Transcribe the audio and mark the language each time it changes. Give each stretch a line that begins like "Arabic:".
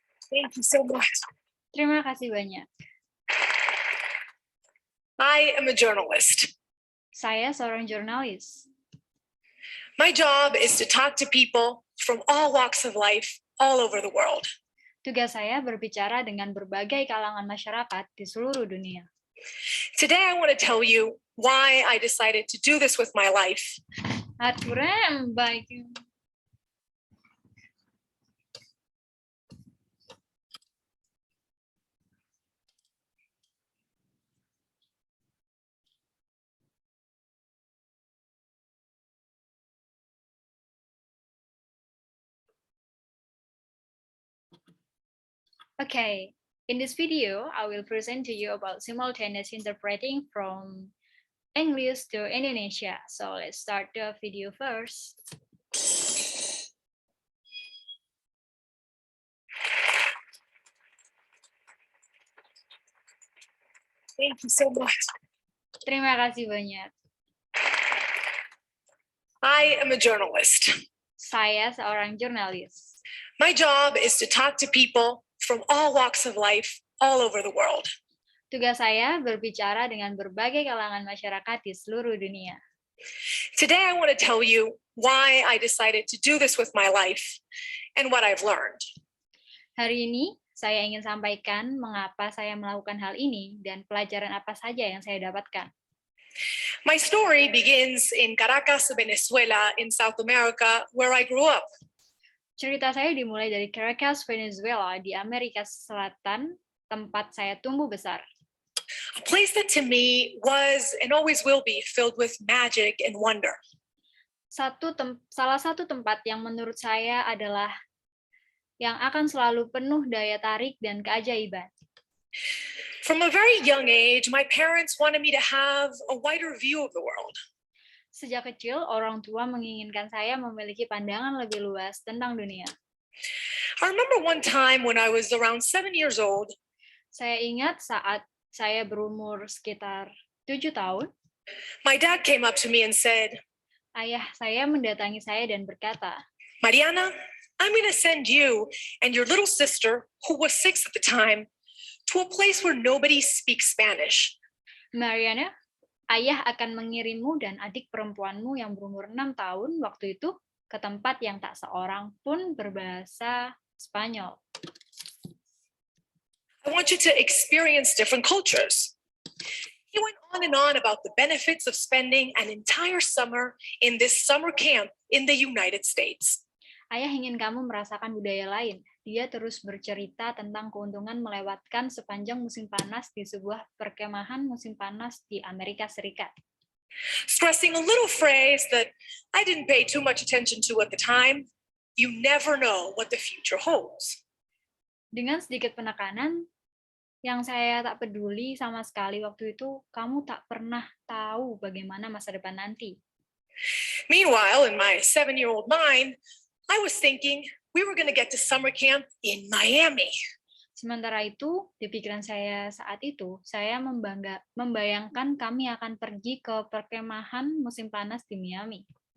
English: Thank you so much.
Indonesian: Terima kasih banyak.
English: I am a journalist.
Indonesian: Saya seorang jurnalis.
English: My job is to talk to people from all walks of life all over the world.
Indonesian: Tugas saya berbicara dengan berbagai kalangan masyarakat di seluruh dunia.
English: Today, I want to tell you why I decided to do this with my life.
Indonesian: Aturan baik.
English: Okay, in this video, I will present to you about simultaneous interpreting from English to Indonesia. So let's start the video first. Thank you so much.
Indonesian: Terima kasih banyak.
English: I am a journalist.
Indonesian: Saya seorang jurnalis.
English: My job is to talk to people from all walks of life all over the world.
Indonesian: Tugas saya berbicara dengan berbagai kalangan masyarakat di seluruh dunia.
English: Today, I want to tell you why I decided to do this with my life and what I've learned.
Indonesian: Hari ini, saya ingin sampaikan mengapa saya melakukan hal ini dan pelajaran apa saja yang saya dapatkan.
English: My story begins in Caracas, Venezuela, in South America, where I grew up.
Indonesian: Cerita saya dimulai dari Caracas, Venezuela, di Amerika Selatan, tempat saya tumbuh besar.
English: A place that to me was and always will be filled with magic and wonder.
Indonesian: Salah satu tempat yang menurut saya adalah yang akan selalu penuh daya tarik dan keajaiban.
English: From a very young age, my parents wanted me to have a wider view of the world.
Indonesian: Sejak kecil, orang tua menginginkan saya memiliki pandangan lebih luas tentang dunia.
English: I remember one time when I was around 7 years old.
Indonesian: Saya ingat saat saya berumur sekitar 7 tahun.
English: My dad came up to me and said,
Indonesian: Ayah saya mendatangi saya dan berkata,
English: Mariana, I'm going to send you and your little sister, who was 6 at the time, to a place where nobody speaks Spanish.
Indonesian: Mariana, ayah akan mengirimmu dan adik perempuanmu yang berumur 6 tahun waktu itu ke tempat yang tak seorang pun berbahasa Spanyol.
English: I want you to experience different cultures. He went on and on about the benefits of spending an entire summer in this summer camp in the United States.
Indonesian: Ayah ingin kamu merasakan budaya lain. Dia terus bercerita tentang keuntungan melewatkan sepanjang musim panas di sebuah perkemahan musim panas di Amerika Serikat.
English: Stressing a little phrase that I didn't pay too much attention to at the time, you never know what the future holds.
Indonesian: Dengan sedikit penekanan, yang saya tak peduli sama sekali waktu itu, kamu tak pernah tahu bagaimana masa depan nanti.
English: Meanwhile, in my 7-year-old mind, I was thinking we were going to get to summer camp in Miami.
Indonesian: Sementara itu, di pikiran saya saat itu, saya membayangkan kami akan pergi ke perkemahan musim panas di Miami.